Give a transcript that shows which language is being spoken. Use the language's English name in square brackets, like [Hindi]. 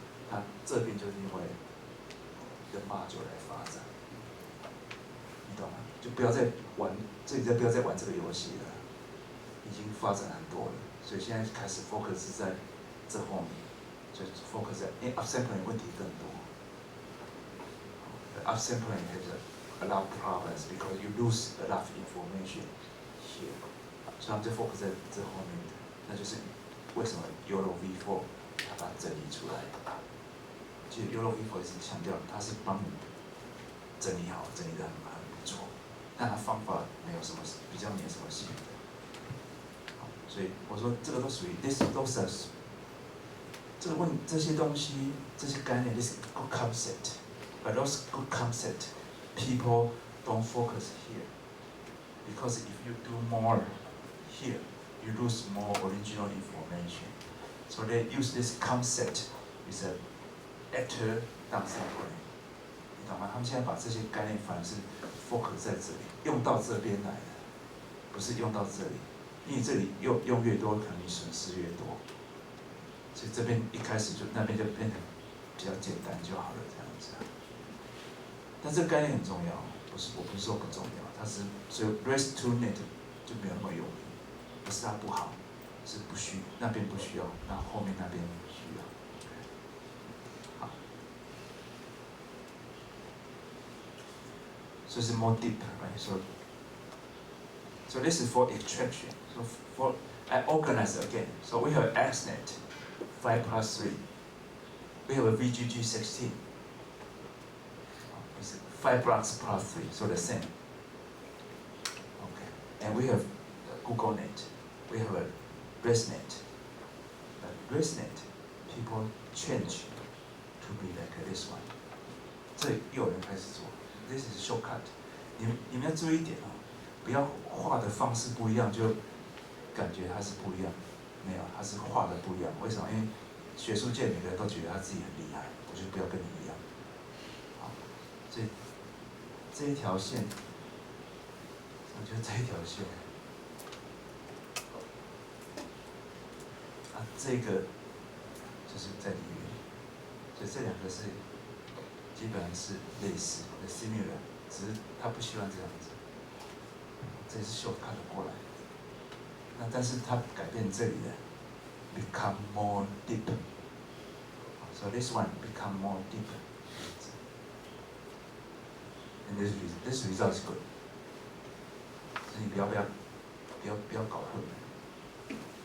[Chinese] 他这边就是因为跟module来发展，你懂吗？就不要再玩，这里不要再玩这个游戏了，已经发展很多了。所以现在开始 focus 在这后面，就 focus 在，因为 upsampling 问题更多。 [English] upsampling has a lot of problems because you lose a lot of information here， [Chinese] 所以他们就 focus 在这后面的，那就是为什么 YOLO V4 它把它整理出来。其实 YOLO V4 一直强调，它是帮你整理好，整理得很不错，但它方法没有什么比较没有什么新的。所以我说这个都属于 都是这些东西这些概念 [English] ，this good concept， but those good concept people don't focus here because if you do more here, you lose more original information. So they use this concept is a after down sampling， [Chinese] 你懂吗？他们现在把这些概念反而是 focus 在这里，用到这边来的，不是用到这里。因为这里用越多，可能你损失越多，所以这边一开始就那边就变得比较简单就好了，这样子。但这个概念很重要，我不是说不重要，它是所以 REST to Net 就没有那么有名，不是它不好，是那边不需要，那后面那边需要。好，所以是 [English] more deep， right？ So this is for extraction. So I organize again. So we have XNet 5+3. We have a VGG16. It's 5 blocks plus 3, so the same. Okay. And we have GoogleNet. We have a ResNet. But ResNet, people change to be like this one. [Chinese] 这又有人开始做。 [English] This is shortcut. [Chinese] 你们要注意一点啊。不要画的方式不一样，就感觉它是不一样。没有，它是画的不一样。为什么？因为学术界每个人都觉得他自己很厉害，我就不要跟你一样。好，所以这一条线，我觉得这一条线，这个就是在里面，所以这两个是基本上是类似的 similar， 只是他不喜欢这样子。这也是shortcut过来，那但是它改变这里的 [English] become more deep， so this one become more deep， and this result is good， [Chinese] 所以你不要搞混了。